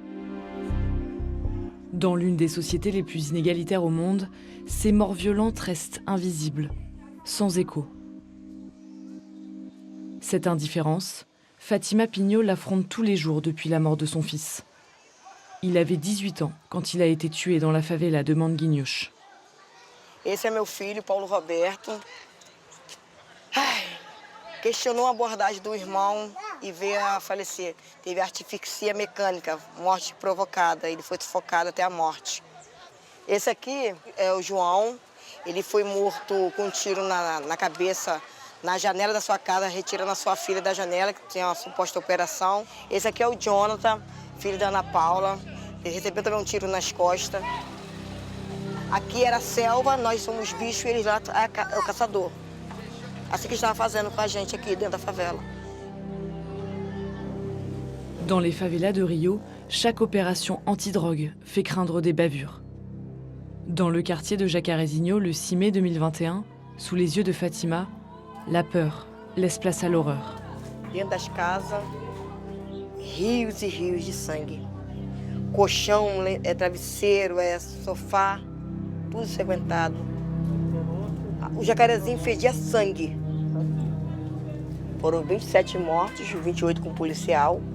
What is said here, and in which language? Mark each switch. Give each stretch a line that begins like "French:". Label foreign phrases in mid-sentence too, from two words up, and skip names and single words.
French: Dans l'une des sociétés les plus inégalitaires au monde, ces morts violentes restent invisibles, sans écho. Cette indifférence, Fatima Pinho l'affronte tous les jours depuis la mort de son fils. Il avait 18 ans quand il a été tué dans la favela de Manguinhos.
Portuguese: Esse é meu filho, Paulo Roberto. Questionou a abordagem do irmão e veio a falecer. Teve asfixia mecânica, morte provocada. Ele foi sufocado até a morte. Esse aqui é o João. Ele foi morto com um tiro na cabeça, na janela da sua casa, retirando a sua filha da janela, que tinha uma suposta operação. Esse aqui é o Jonathan, filho da Ana Paula. Ele recebeu também um tiro nas costas. Aqui era a selva, nós somos bichos e ele lá é o caçador. Assim que estava fazendo com a gente aqui dentro da favela.
French: Dans les favelas de Rio, chaque opération anti-drogue fait craindre des bavures. Dans le quartier de Jacarezinho, le 6 mai 2021, sous les yeux de Fatima, la peur laisse place à l'horreur.
Portuguese: Dentro das casas, rios e rios de sangue. Colchão, travesseiro, sofá, tudo ensanguentado. O Jacarezinho fedia sangue. Foram 27 mortos, 28 com policial.